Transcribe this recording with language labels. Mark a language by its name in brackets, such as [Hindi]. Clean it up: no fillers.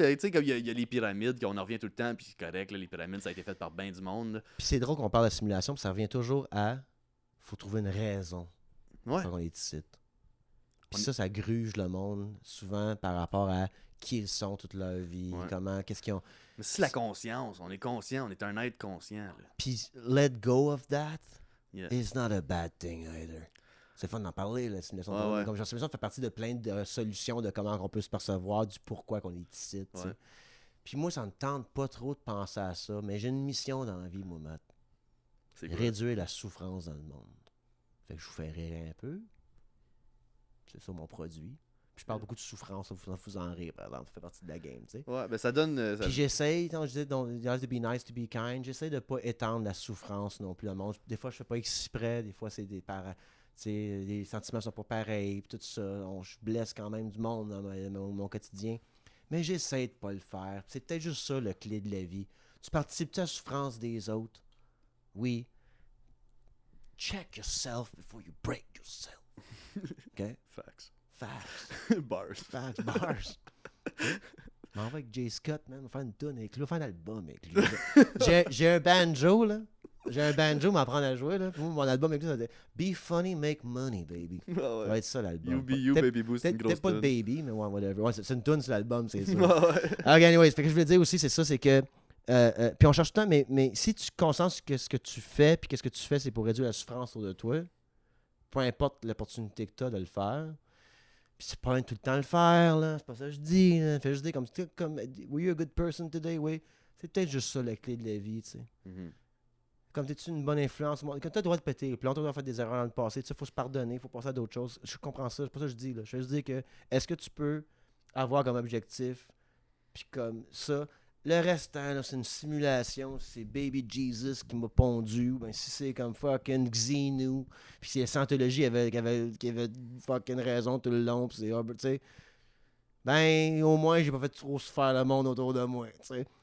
[French] Tu sais, comme il y a les pyramides, qu'on en revient tout le temps, puis c'est correct, là, les pyramides, ça a été fait par ben du monde. Puis c'est drôle qu'on parle de simulation, puis ça revient toujours à. Faut trouver une raison. Ouais. Quand on est ici. Puis ça gruge le monde souvent par rapport à qui ils sont toute leur vie, comment, qu'est-ce qu'ils ont. Mais c'est la conscience, on est conscient, on est un être conscient. Là. [English] Puis let go of that is not a bad thing either. [French] c'est fun d'en parler, la simulation Ouais, total. ouais. Comme j'ai l'impression, ça fait partie de plein de solutions de comment on peut se percevoir, du pourquoi qu'on est ici, tu sais. Ouais. Puis moi, ça me tente pas trop de penser à ça, mais j'ai une mission dans la vie, moi, Matt. C'est quoi? Réduire la souffrance dans le monde. Fait que je vous fais rire un peu. C'est ça mon produit. Puis je parle beaucoup de souffrance, vous en rire, par exemple. Ça fait partie de la game, tu sais. Ouais, ben ça donne. Puis j'essaye, quand je dis [English] you have to be nice to be kind, [French] j'essaie de pas étendre la souffrance non plus dans le monde. Des fois, je fais pas exprès, des fois, c'est les sentiments sont pas pareils, puis tout ça. Je blesse quand même du monde dans mon quotidien. Mais j'essaie de pas le faire. C'est peut-être juste ça, le clé de la vie. Tu participes-tu à la souffrance des autres? Oui. [English] Check yourself before you break yourself. OK? Facts. Facts. Bars. Facts, bars. [French] Je m'en vais avec Jay Scott, man. On va faire une tune avec lui. On va faire un album avec lui. J'ai un banjo, là. J'ai un banjo, m'apprendre à jouer, là. Puis moi, mon album avec lui, ça va être [English] Be funny, make money, baby. [French] Ouais, Ça va ouais. être ça, l'album. [English] You be you, baby boo, [French] c'est une grosse Peut-être pas le tune. baby, mais ouais, whatever. Ouais, c'est une tune sur l'album, c'est ça. Ouais, ouais. Ok, anyways, fait que je voulais dire aussi, c'est ça, c'est que. Puis on cherche tout le temps, mais si tu te concentres sur ce que tu fais, puis qu'est-ce que tu fais, c'est pour réduire la souffrance autour de toi, peu importe l'opportunité que tu as de le faire. Puis c'est pas tout le temps de le faire, là. C'est pas ça que je dis, là. Fais juste dire comme [English] were you a good person today, oui. [French] C'est peut-être juste ça la clé de la vie, tu sais. Mhm. Comme t'es-tu une bonne influence, comme t'as le droit de péter, puis on doit faire des erreurs dans le passé, tu sais, faut se pardonner, faut passer à d'autres choses. Je comprends ça, c'est pas ça que je dis, là. Je veux juste dire que, est-ce que tu peux avoir comme objectif, puis comme ça, le restant, là, c'est une simulation, c'est Baby Jesus qui m'a pondu, ben si c'est comme fucking Xenu, puis c'est Scientologie qui avait fucking raison tout le long, puis c'est Hubbard, tu sais, ben au moins j'ai pas fait trop se faire le monde autour de moi, tu sais.